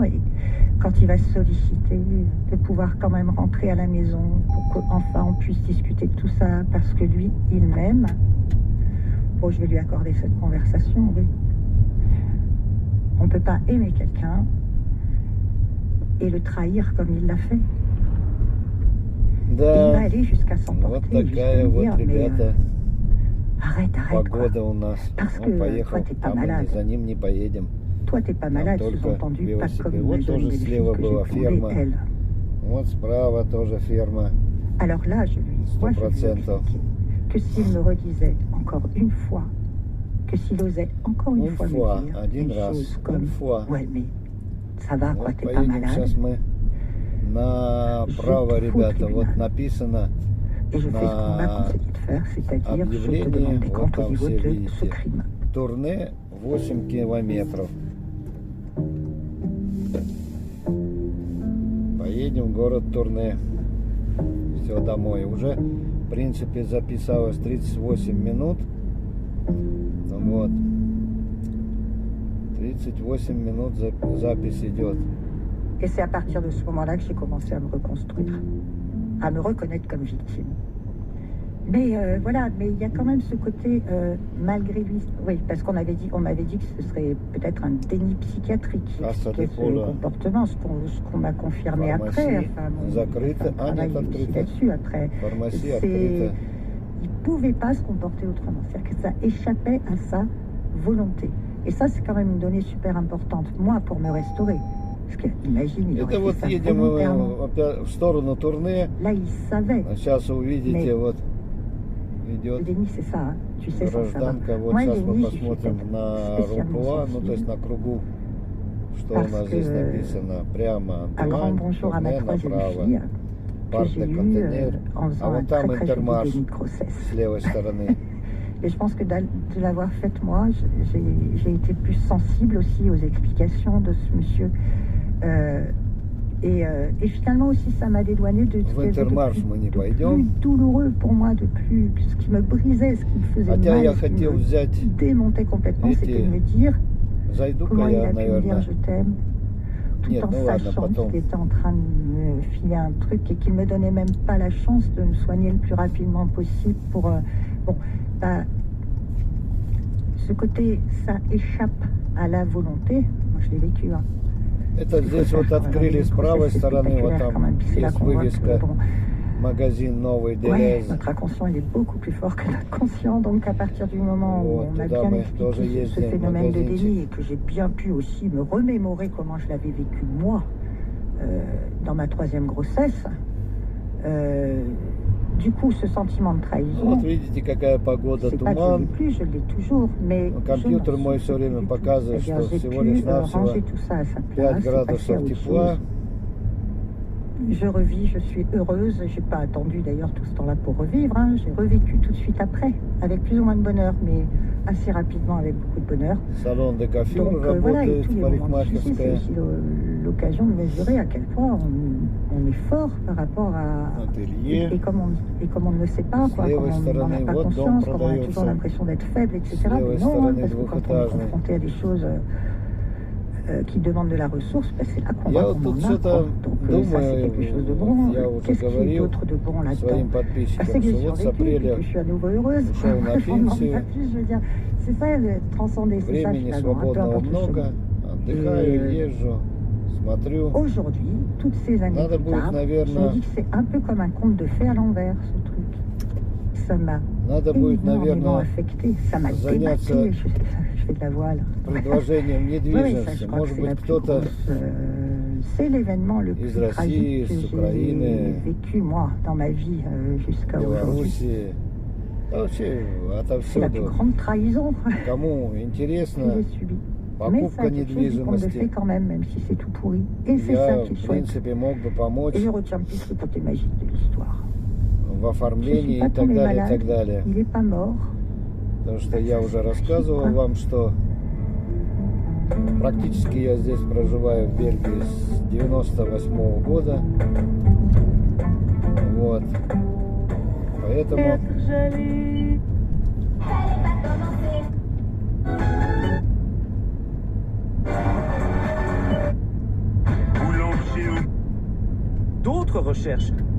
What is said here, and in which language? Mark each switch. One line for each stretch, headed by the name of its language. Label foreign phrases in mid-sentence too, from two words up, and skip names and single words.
French: Et quand il va se solliciter de pouvoir quand même rentrer à la maison pour qu'enfin on puisse discuter de tout ça, parce que lui, il m'aime, bon, je vais lui accorder cette conversation, oui. On ne peut pas aimer quelqu'un et le trahir comme il l'a fait. Et il va
Russian: Да,
French: aller jusqu'à
Russian: вот
French: s'emporter,
Russian: такая
French: jusqu'à
Russian: вот,
French: dire, mais
Russian: ребята,
French: arrête, quoi.
Russian: погода у нас.
French: Parce
Russian: Он
French: que
Russian: поехал,
French: toi, t'es pas
Russian: там мы
French: malade.
Russian: за ним не поедем.
French: Toi, t'es pas
Russian: Там
French: malade,
Russian: только
French: sous-entendu, pas
Russian: велосипед.
French: comme
Russian: Вот
French: la jeune
Russian: тоже
French: belle fille
Russian: слева
French: que
Russian: была
French: j'ai
Russian: ферма.
French: trouvée, elle.
Russian: Вот справа тоже ферма.
French: Alors là, moi, je lui ai 100%. expliqué que s'il me redisait encore une fois, que s'il osait encore une Une fois fois, me dire
Russian: один
French: une
Russian: раз,
French: chose une comme fois. ouais, mais ça va, quoi,
Russian: Вот
French: t'es pas
Russian: поедем
French: malade.
Russian: сейчас мы направо,
French: Je te fous au
Russian: ребята. Вот
French: tribunal.
Russian: написано
French: Et je fais ce qu'on m'a conseillé de faire, c'est-à-dire je te
Russian: объявление,
French: demande des
Russian: вот
French: comptes au
Russian: там
French: niveau
Russian: все
French: de ce
Russian: видите.
French: crime.
Russian: Турне 8 километров. Поедем в город Турне. Все, домой. Уже, в принципе, записалось 38 минут. Ну вот. 38 минут запись идет.
French: Et c'est à partir de ce moment-là que j'ai commencé à me reconstruire, à me reconnaître comme victime. Mais voilà, mais il y a quand même ce côté, malgré lui, oui, parce qu'on m'avait dit que ce serait peut-être un déni psychiatrique qui expliquait ce comportement, ce qu'on m'a confirmé après. Enfin, travail aussi là-dessus après. Il pouvait pas se comporter autrement, c'est-à-dire que ça échappait à sa volonté. Et ça, c'est quand même une donnée super importante, moi, pour me restaurer. Parce qu'imagine, il aurait
Russian: Это вот
French: fait ça
Russian: едем
French: volontairement.
Russian: опять в сторону Турне.
French: Là, il savait.
Russian: Сейчас увидите, вот
French: Le
Russian: идет
French: déni, c'est ça, hein. Tu sais, ça va.
Russian: гражданка. Вот
French: Moi,
Russian: сейчас
French: le
Russian: мы
French: déni, j'ai fait
Russian: посмотрим на
French: spécialement
Russian: Рупуа, ну то
French: sensible.
Russian: есть на кругу Что у
French: Parce
Russian: нас здесь
French: que
Russian: написано? Прямо
French: un grand
Russian: Антуан,
French: bonjour à ma
Russian: tournez
French: troisième
Russian: направо.
French: fille que
Russian: Парк
French: j'ai
Russian: де
French: eu
Russian: контейнер.
French: en
Russian: А
French: faisant un
Russian: вот там
French: très très joli
Russian: Интермарш
French: déni de grossesse. с левой стороны. Et je pense que de l'avoir faite moi, j'ai été plus sensible aussi aux explications de ce monsieur. Et finalement aussi, ça m'a dédouané de ce
Russian: В Интермарш мы не
French: de plus
Russian: пойдем.
French: douloureux pour moi, de plus ce qui me brisait, ce qui me faisait
Russian: Хотя
French: mal,
Russian: я
French: ce qui
Russian: хотел
French: me
Russian: взять
French: démontait complètement,
Russian: эти-
French: c'était de me dire
Russian: Зайду-ка
French: comment il
Russian: я,
French: a pu me dire
Russian: наверное,
French: je t'aime, tout
Russian: Нет,
French: en
Russian: ну ладно,
French: sachant
Russian: потом.
French: qu'il était en train de me filer un truc et qu'il me donnait même pas la chance de me soigner le plus rapidement possible pour bon bah, ce côté ça échappe à la volonté. Moi je l'ai vécu. Hein.
Russian: Это здесь вот открыли с правой стороны, вот там есть вывеска магазин Новый
French: Ouais,
Russian: Делез.
French: notre inconscient il est beaucoup plus fort que notre conscient, donc à partir du moment où
Russian: Вот,
French: on m'a
Russian: туда
French: bien
Russian: мы тоже
French: expliqué ce
Russian: ездим,
French: phénomène de
Russian: магазинчик.
French: déni et que j'ai bien pu aussi me remémorer comment je l'avais vécu moi dans ma troisième grossesse, du coup ce sentiment de trahison,
Russian: Вот видите, какая погода,
French: c'est pas que je l'ai
Russian: туман.
French: plus, je l'ai toujours, mais
Russian: Но компьютер
French: je n'en
Russian: мой
French: souffre
Russian: все время
French: plus du tout.
Russian: показывает,
French: C'est-à-dire,
Russian: что
French: j'ai
Russian: всего
French: pu
Russian: лишь навсего
French: ranger tout ça à sa
Russian: 5
French: place, passer à
Russian: градусов
French: autre
Russian: тепла.
French: chose. Je revis, je suis heureuse. J'ai pas attendu d'ailleurs tout ce temps-là pour revivre. Hein. J'ai revécu tout de suite après, avec plus ou moins de bonheur, mais assez rapidement avec beaucoup de bonheur.
Russian: Салон де кофюр
French: Donc voilà, et
Russian: работает,
French: tous les moments difficiles, c'est
Russian: парикмахерская.
French: aussi l'occasion de mesurer à quel point on est fort par rapport à...
Russian: Ателье.
French: Et comme on ne le sait pas, quoi,
Russian: С
French: comme
Russian: левой
French: on n'en
Russian: стороны,
French: a pas
Russian: вот дом
French: conscience, comme on a toujours
Russian: продается.
French: l'impression d'être faible, etc.
Russian: С левой
French: Mais non, hein,
Russian: стороны
French: parce que quand on est
Russian: двухэтажный.
French: confronté à des choses qui demandent de la ressource, ben, c'est là qu'on
Russian: Я
French: voit
Russian: вот
French: qu'on
Russian: тут
French: en a.
Russian: что-то
French: Donc ça, c'est
Russian: думаю,
French: quelque chose de
Russian: вот
French: bon.
Russian: я уже
French: Qu'est-ce qu'il y a
Russian: говорил
French: d'autre de bon là-dedans?
Russian: своим
French: C'est
Russian: подписчикам,
French: que j'ai
Russian: что вот с
French: survécu, et
Russian: апреля
French: que je suis à nouveau heureuse.
Russian: ушел на
French: Je m'en
Russian: пенсию,
French: pas plus, je veux dire, c'est ça, le transcender, c'est ça
Russian: времени
French: finalement, peu
Russian: свободного
French: importe le
Russian: много,
French: chemin.
Russian: отдыхаю, езжу, смотрю.
French: Aujourd'hui, toutes ces années
Russian: Надо
French: plus
Russian: будет,
French: tard, je
Russian: наверное,
French: me dis que c'est un peu comme un conte de fées à l'envers, ce truc. Ça m'a
Russian: Надо будет,
French: énormément
Russian: наверное,
French: affecté, ça m'a
Russian: заняться
French: débattu. Je fais de la voile.
Russian: предложением
French: Oui, ça,
Russian: недвижимости.
French: je crois que
Russian: Может
French: c'est la
Russian: быть,
French: plus
Russian: кто-то
French: grosse, c'est l'événement le
Russian: из
French: plus
Russian: России,
French: tragique que
Russian: с Украины,
French: j'ai vécu moi dans ma vie jusqu'à aujourd'hui.
Russian: Белоруссии, да вообще
French: C'est la plus
Russian: отовсюду.
French: grande trahison
Russian: Кому
French: que
Russian: интересно,
French: j'ai subie. Mais
Russian: покупка
French: ça, quelque chose du conte de fées
Russian: недвижимости,
French: quand même si c'est tout pourri. Et c'est ça
Russian: я,
French: qui est
Russian: в
French: chouette.
Russian: принципе, мог бы помочь
French: Et je retiens plus le côté magique de l'histoire.
Russian: в
French: Je suis
Russian: оформлении
French: pas
Russian: и так
French: tombée
Russian: далее, и
French: malade,
Russian: так далее.
French: il n'est pas mort.
Russian: Потому что я уже рассказывал вам, что практически я здесь проживаю в Бельгии с 98 года. Вот. Поэтому
French: D'autres recherches.